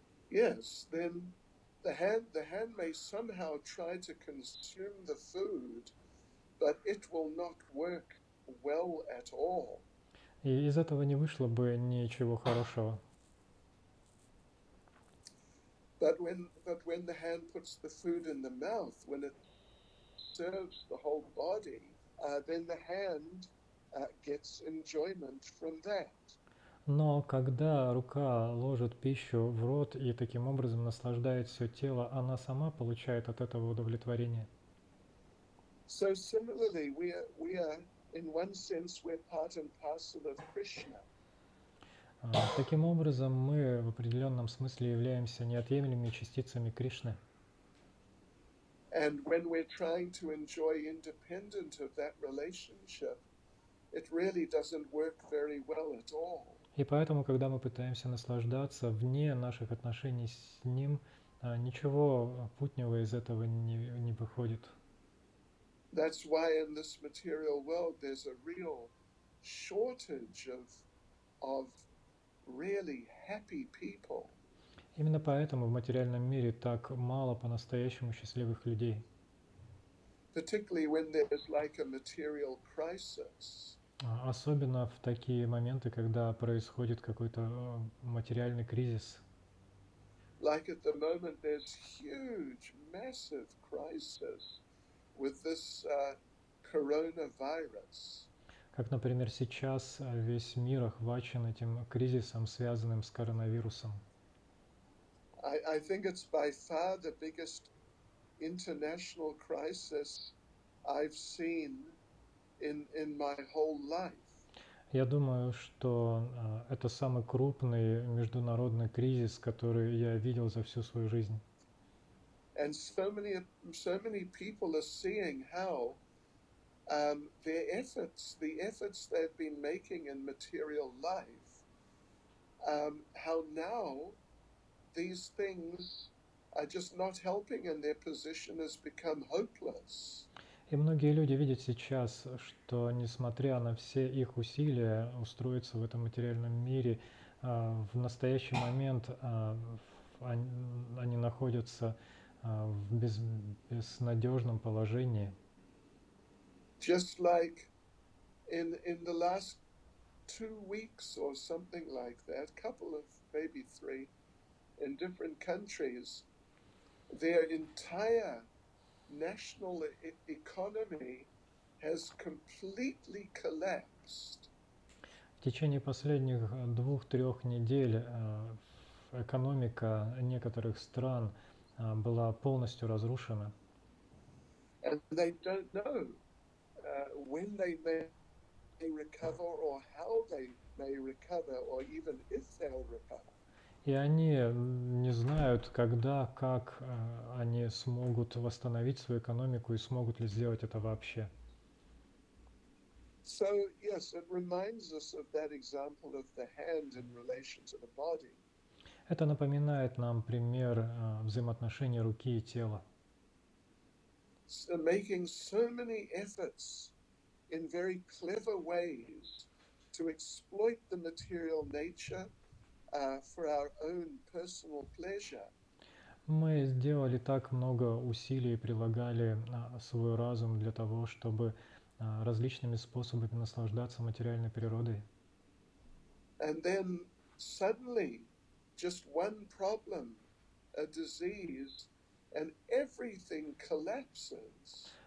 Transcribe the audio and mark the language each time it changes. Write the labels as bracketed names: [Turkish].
[English] Yes, then the hand may somehow try to consume the food, but it will not work well at all. [Russian] и из этого не вышло бы ничего хорошего. [English] But when the hand puts the food in the mouth, when it serves the whole body, then the hand gets enjoyment from that. [Russian] Но когда рука ложит пищу в рот и таким образом наслаждает все тело, она сама получает от этого удовлетворение. [English] So similarly, we are in one sense we're part and parcel of Krishna. [Russian] Таким образом, мы в определенном смысле являемся неотъемлемыми частицами Кришны. [English] And when we're trying to enjoy independent of that relationship, it really doesn't work very well at all. [Russian] И поэтому, когда мы пытаемся наслаждаться вне наших отношений с Ним, ничего путнего из этого не выходит. [English] That's why in this material world there's a real shortage of really happy people. [Russian] Именно поэтому в материальном мире так мало по-настоящему счастливых людей. [English] Particularly when there's like a material crisis. [Russian] Особенно в такие моменты, когда происходит какой-то материальный кризис. [English] Like at the moment there's huge, massive crisis with this coronavirus. [Russian] Как, например, сейчас весь мир охвачен этим кризисом, связанным с коронавирусом. [English] I think it's by far the biggest international crisis I've seen in my whole life. [Russian] Я думаю, что это самый крупный международный кризис, который я видел за всю свою жизнь. [English] And so many people are seeing how the efforts they've been making in material life, how now these things are just not helping and their position has become hopeless. [Russian] И многие люди видят сейчас, что несмотря на все их усилия устроиться в этом материальном мире, в настоящий момент они находятся в безнадежном положении. [English] Just like in the last 2 weeks or something like that, couple of maybe 3, in different countries, their entire national economy has completely collapsed. [Russian] В течение последних 2-3 недель экономика некоторых стран была полностью разрушена. [English] And they don't know when they may recover or how they may recover or even if they'll recover. [Russian] И они не знают, когда, как они смогут восстановить свою экономику и смогут ли сделать это вообще. [English] So yes, it reminds us of that example of the hand in relation to the body. [Russian] Это напоминает нам пример взаимоотношений руки и тела. [English] So making so many efforts in very clever ways to exploit the material nature for our own personal pleasure. [Russian] Мы сделали так много усилий и прилагали свой разум для того, чтобы различными способами наслаждаться материальной природой. [English] And then suddenly, just one problem, a disease, and everything collapses.